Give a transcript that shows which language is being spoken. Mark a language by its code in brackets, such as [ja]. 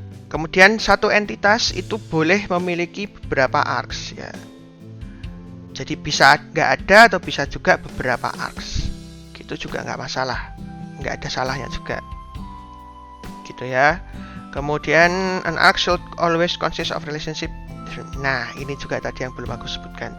[id] Kemudian satu entitas itu boleh memiliki beberapa arcs ya. Jadi bisa nggak ada atau bisa juga beberapa arcs. Gitu juga nggak masalah, nggak ada salahnya juga. Gitu ya. [en] Kemudian an arc should always consist of relationship. [id] Nah, ini juga tadi yang belum aku sebutkan.